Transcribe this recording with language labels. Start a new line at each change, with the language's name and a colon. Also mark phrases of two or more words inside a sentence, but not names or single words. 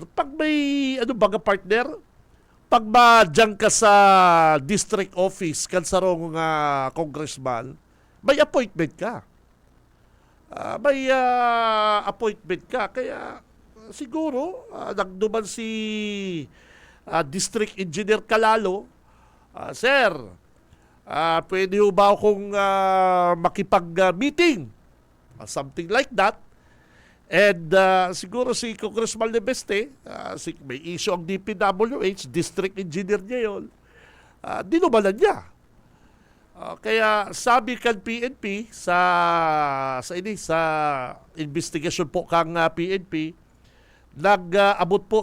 Bikol: Pag may, partner, pag madyan ka sa
English: district office,
Bikol: kansarong congressman, may appointment ka. Appointment ka. Kaya siguro, nagduman si District Engineer Calalo, Sir,
Filipino: pwede ho ba akong makipag-meeting?
English: Something like that.
Bikol: And siguro si Congressman Leviste, may issue ang DPWH,
English: district engineer
Bikol: niya yun, dinumalan niya. Kaya sabi kan PNP sa investigation po kang PNP, nag-abot po